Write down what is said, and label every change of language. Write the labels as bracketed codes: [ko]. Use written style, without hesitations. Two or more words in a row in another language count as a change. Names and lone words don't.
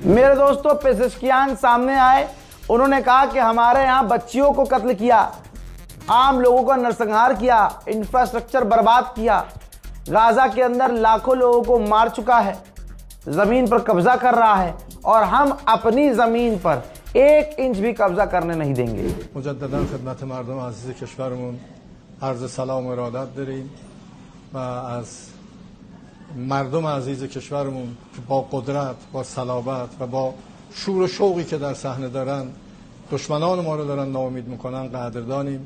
[hi] मेरे दोस्तों पेजेश्कियान सामने आए, उन्होंने कहा कि हमारे यहाँ बच्चियों को कत्ल किया, आम लोगों का नरसंहार किया, इंफ्रास्ट्रक्चर बर्बाद किया, गाजा के अंदर लाखों लोगों को मार चुका है, जमीन पर कब्जा कर रहा है और हम अपनी जमीन पर 1 इंच भी कब्जा करने नहीं देंगे। [fa] مجددا خدمت مردم عزیز کشورمون عرض سلام و ارادت داریم و از مردم عزیز کشورمون که با قدرت، با صلابت و با شور و شوقی که در صحنه دارن دشمنان ما رو دارن ناامید میکنن قدردانیم.